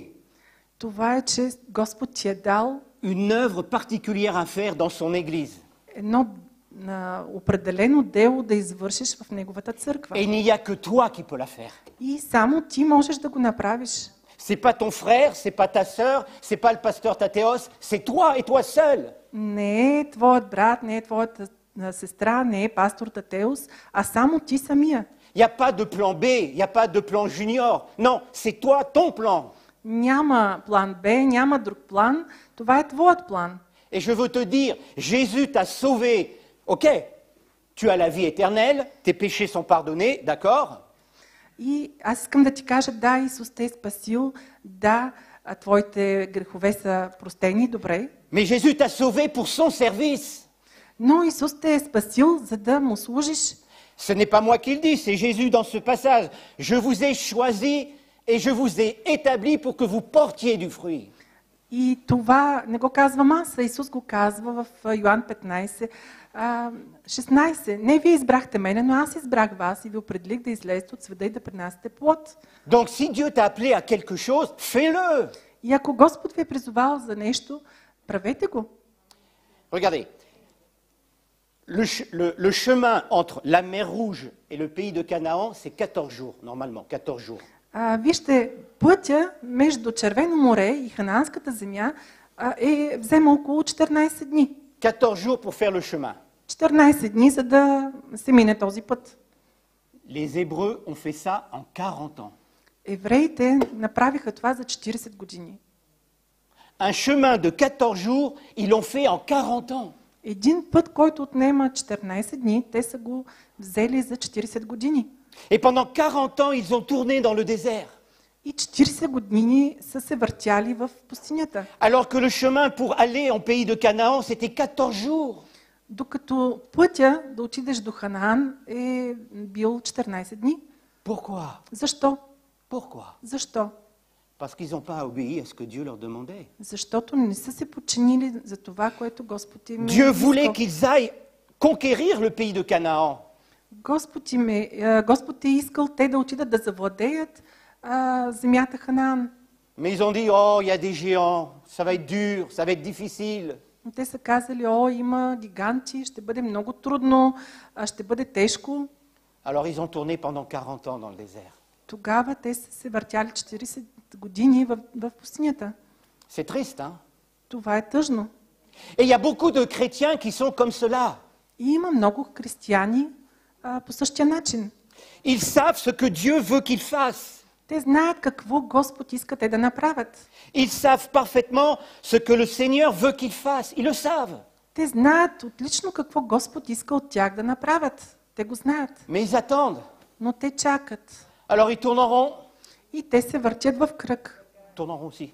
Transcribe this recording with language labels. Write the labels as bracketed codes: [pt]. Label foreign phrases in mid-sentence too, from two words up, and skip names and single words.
[bg] това е, че Господ ти е дал [fr] une œuvre particulière à faire dans son église. [bg] едно определено дело да извършиш в Неговата църква. [fr] Et il n'y a que toi qui peux la faire. [bg] И само ти можеш да го направиш. [fr] C'est pas ton frère, c'est pas ta sœur, c'est pas le pasteur Tathéos, c'est toi et toi seul. [bg] Не е твоят брат, не е твоята сестра, не е пастор Татеус, а само ти самия. [fr] Il n'y a pas de plan B, il n'y a pas de plan junior. Non, c'est toi, ton plan. [bg] Няма план Б, няма друг план. Това е твоят план. [fr] Et je veux te dire, Jésus t'a sauvé. Ok, tu as la vie éternelle, tes péchés sont pardonnés, d'accord? [bg] И аз искам да ти кажа, да, Исус те е спасил, да, твоите грехове са простени, добре. [fr] Mais Jésus t'a sauvé pour son service. [bg] Но Исус те е спасил, за да му служиш. [fr] Ce n'est pas moi qui le dis, c'est Jésus dans ce passage. Je vous ai choisi et je vous ai établi pour que vous portiez du fruit. [bg] И това не го казвам аз, а Исус го казва в Йоан 15, 16. Не вие избрахте мене, но аз избрах вас и ви определих да излезете от света и да принасяте плод. [fr] Donc si Dieu t'a appelé à quelque chose, fais-le. [bg] И ако Господ ви е призовал за нещо, правете го. [fr] Regardez, le chemin entre la mer Rouge et le pays de Canaan, c'est 14 jours, normalement, 14 jours. [bg] Вижте, пътя между Червено море и Ханаанската земя взема около 14 дни. [fr] 14 jours pour faire le chemin. [bg] 14 дни, за да се мине този път. [fr] Les Hébreux ont fait ça en 40 ans. [bg] Евреите направиха това за 40 години. [fr] Un chemin de 14 jours, ils l'ont fait en 40 ans. [bg] Един път, който отнема 14 дни, те са го взели за 40 години. [fr] Et pendant 40 ans, ils ont tourné dans le désert. [bg] И 40 години са се въртяли в пустинята. [fr] Alors que le chemin pour aller en pays de Canaan, c'était 14 jours. [bg] Докато пътя да отидеш до Ханаан е бил 14 дни. [fr] Pourquoi? [bg] Защо? [fr] Pourquoi? [bg] Защо? [fr] Parce qu'ils n'ont pas obéi à ce que Dieu leur demandait. [bg] Защото не са се подчинили за това, което Господ им [fr] Dieu voulait [bg] искал. [fr] qu'ils aillent conquérir le pays de Canaan. [bg] Господ е искал те да отидат да завладеят земята Ханаан. [fr] Mais ils ont dit, oh, il y a des géants, ça va être dur, ça va être difficile. [bg] Но те са казали, има гиганти, ще бъде много трудно, ще бъде тежко. [fr] Alors ils ont tourné pendant 40 ans dans le désert. [bg] Тогава те са се въртяли 40 години в пустинята. [fr] C'est triste, hein? [bg] Това е тъжно. [fr] Et il y a beaucoup de chrétiens qui sont comme cela. [bg] И има много християни по същия начин. [fr] Ils savent ce que Dieu veut qu'ils fassent. [bg] Те знаят какво Господ иска те да направят. [fr] Ils savent parfaitement ce que le Seigneur veut qu'ils fassent. Ils le savent. [bg] Те знаят отлично какво Господ иска от тях да направят. Те го знаят. [fr] Mais ils attendent. [bg] Но те чакат. [fr] Alors ils tournent en rond. [bg] И те се въртят в кръг. [fr] Tournent en rond aussi.